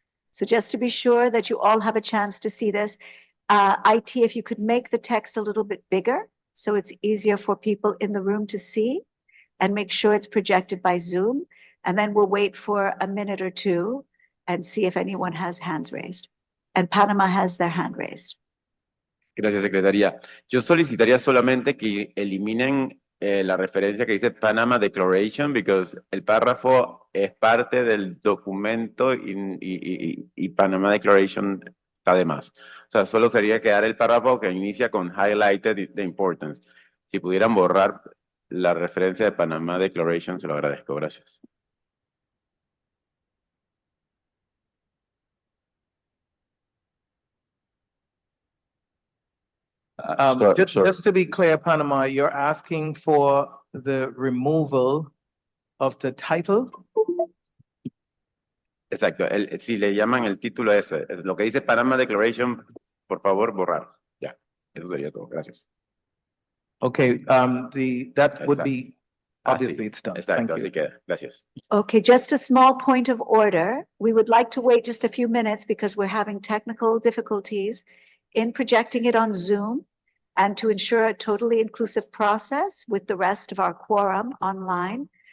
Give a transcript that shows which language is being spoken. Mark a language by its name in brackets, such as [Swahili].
[English] So just to be sure that you all have a chance to see this, IT, if you could make the text a little bit bigger so it's easier for people in the room to see, and make sure it's projected by Zoom. And then we'll wait for a minute or two and see if anyone has hands raised. And Panama has their hand raised. [Spanish] Gracias, Secretaría. Yo solicitaría solamente que eliminen la referencia que dice Panama Declaration, [English] because [Spanish] el párrafo es parte del documento y Panama Declaration está de más. O sea, solo sería quedar el párrafo que inicia con [English] highlighted the importance. [Spanish] Si pudieran borrar la referencia de Panama Declaration, se lo agradezco. Gracias. [English] Just to be clear, Panama, you're asking for the removal of the title? [Spanish] Exacto. Si le llaman el título ese, lo que dice Panama Declaration, por favor, borrar. Ya. Eso sería todo. Gracias. [English] Okay, that would be, obviously it's done. [Spanish] Exacto, [English] Thank you. [Spanish] así queda. Gracias. [English] Okay, just a small point of order. We would like to wait just a few minutes because we're having technical difficulties in projecting it on Zoom, and to ensure a totally inclusive process with the rest of our quorum online.